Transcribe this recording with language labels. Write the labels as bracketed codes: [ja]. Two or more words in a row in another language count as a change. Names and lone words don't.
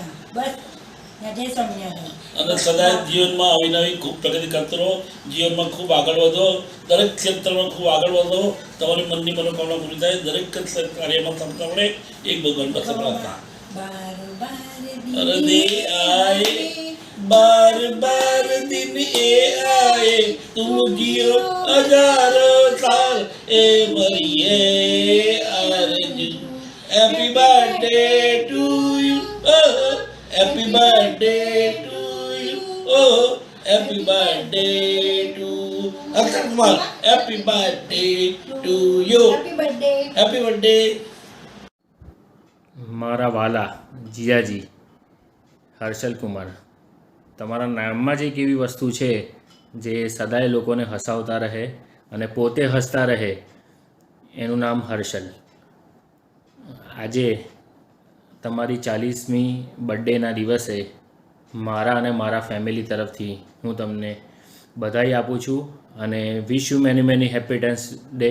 [gu] બસ જય સ્વામિનારાયણ. અને સદાય જીવનમાં અવિનવી ખૂબ પ્રગતિ કરતો રહો, જીવનમાં ખૂબ આગળ વધો, દરેક ક્ષેત્રમાં ખૂબ આગળ વધો, તમારી મનની મનોકામના પૂરી થાય, દરેક કાર્યમાં સફળતા મળે. એક ભગવાન પાસે પ્રાર્થના. [hi] બાર दे आए बार बार दिन ए आए, तुम जियो हजारों साल ए मरिए आरज़ू. [en] Happy birthday to you, happy birthday to you, happy birthday to Akshay Kumar, Happy birthday to you, happy birthday. [gu] મારા વાલા જીજાજી હર્ષલ કુમાર, તમારા નામમાં જ એક એવી વસ્તુ છે જે સદાય લોકોને હસાવતા રહે અને પોતે હસતા રહે, એનું નામ હર્ષલ. આજે તમારી 40મી બર્થડેના દિવસે મારા અને મારા ફેમિલી તરફથી હું તમને બધાઈ આપું છું અને [en] wish you many many happy returns day.